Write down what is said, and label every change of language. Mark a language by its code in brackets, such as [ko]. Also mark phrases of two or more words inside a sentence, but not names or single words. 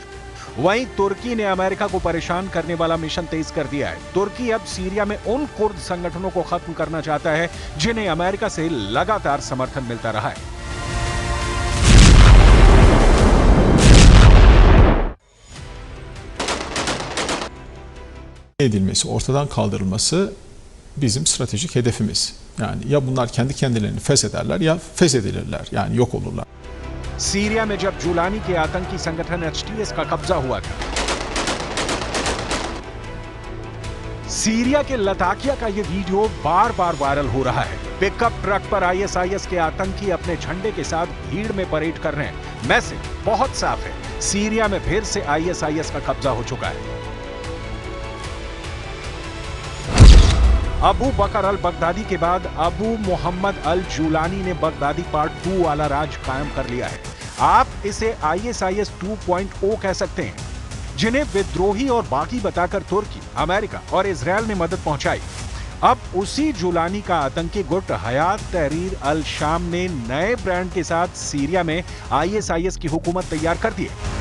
[hi] वहीं तुर्की ने अमेरिका को परेशान करने वाला मिशन तेज कर दिया है। तुर्की अब सीरिया में उन कुर्द संगठनों को खत्म करना चाहता है जिन्हें अमेरिका से लगातार समर्थन मिलता रहा है। [tr] edilmesi, ortadan kaldırılması bizim stratejik hedefimiz. Yani ya bunlar kendi kendilerini feshederler ya feshedilirler, yani yok olurlar. [hi] सीरिया में जब जुलानी के आतंकी संगठन एचटीएस का कब्जा हुआ था, सीरिया के लताकिया का यह वीडियो बार बार वायरल हो रहा है। पिकअप ट्रक पर आईएसआईएस के आतंकी अपने झंडे के साथ भीड़ में परेड कर रहे हैं। मैसेज बहुत साफ है, सीरिया में फिर से आईएसआईएस का कब्जा हो चुका है। अबू बकर अल बगदादी के बाद अबू मोहम्मद अल जुलानी ने बगदादी पार्ट 2 वाला राज कायम कर लिया है। आप इसे आईएसआईएस 2.0 कह सकते हैं, जिन्हें विद्रोही और बागी बताकर तुर्की, अमेरिका और इजराइल ने मदद पहुंचाई। अब उसी जुलानी का आतंकी गुट हयात तहरीर अल शाम ने नए ब्रांड के साथ सीरिया में आईएसआईएस की हुकूमत तैयार कर दी है।